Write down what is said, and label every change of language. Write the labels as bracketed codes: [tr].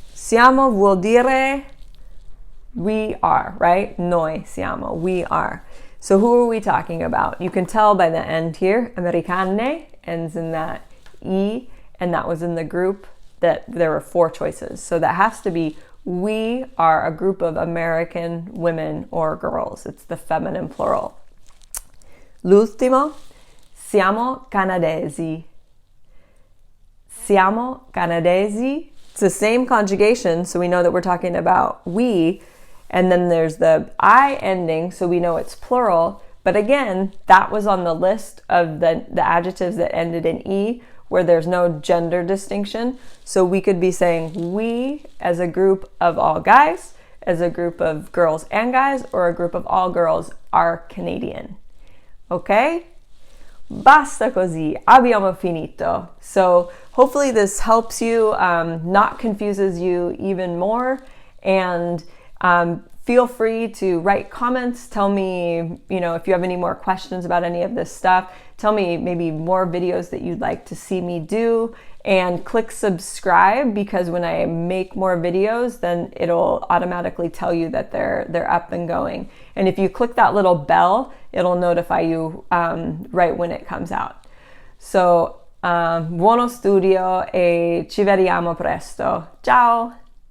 [it] Siamo vuol dire [en] we are, right? [it] Noi siamo, [en] we are. So who are we talking about? You can tell by the end here, americane ends in that E, and that was in the group that there were 4 choices. So that has to be we are a group of American women or girls. It's the feminine plural. [it] L'ultimo, siamo canadesi. Siamo canadesi. [en] It's the same conjugation, so we know that we're talking about we, and then there's the I ending, so we know it's plural. But again, that was on the list of the adjectives that ended in E, where there's no gender distinction. So we could be saying we as a group of all guys, as a group of girls and guys, or a group of all girls are Canadian. Okay? [it] Basta così, abbiamo finito. [en] So hopefully this helps you, not confuses you even more, and feel free to write comments. Tell me, if you have any more questions about any of this stuff. Tell me maybe more videos that you'd like to see me do. And click subscribe, because when I make more videos, then it'll automatically tell you that they're up and going. And if you click that little bell, it'll notify you right when it comes out. [it] So, buono studio e ci vediamo presto. Ciao!